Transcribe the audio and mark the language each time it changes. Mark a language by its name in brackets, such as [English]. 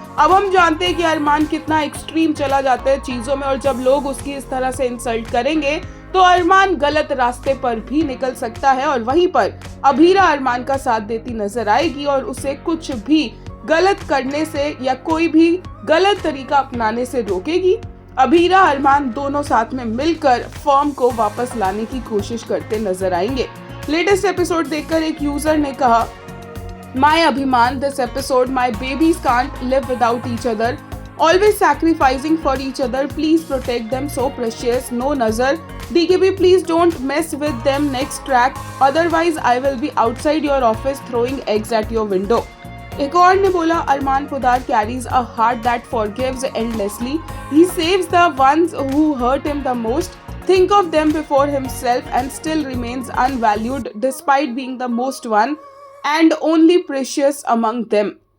[Hindi] अब हम जानते हैं कि अरमान कितना एक्सट्रीम चला जाता है चीजों में, और जब लोग उसकी इस तरह से इंसल्ट करेंगे तो अरमान गलत रास्ते पर भी निकल सकता है। और वहीं पर अभीरा अरमान का साथ देती नजर आएगी और उसे कुछ भी गलत करने से या कोई भी गलत तरीका अपनाने से रोकेगी। अभीरा अरमान दोनों साथ में मिलकर फॉर्म को वापस लाने की कोशिश करते नजर आएंगे। लेटेस्ट एपिसोड देखकर एक यूजर ने कहा, [English] My Abhiman, this episode, my babies can't live without each other. Always sacrificing for each other. Please protect them, so precious. No nazar. DKB, please don't mess with them next track. Otherwise, I will be outside your office throwing eggs at your window. [Hindi] एक और ने बोला, [English] Armaan Poddar carries a heart that forgives endlessly. He saves the ones who hurt him the most. Think of them before himself and still remains unvalued despite being the most one and only precious among them.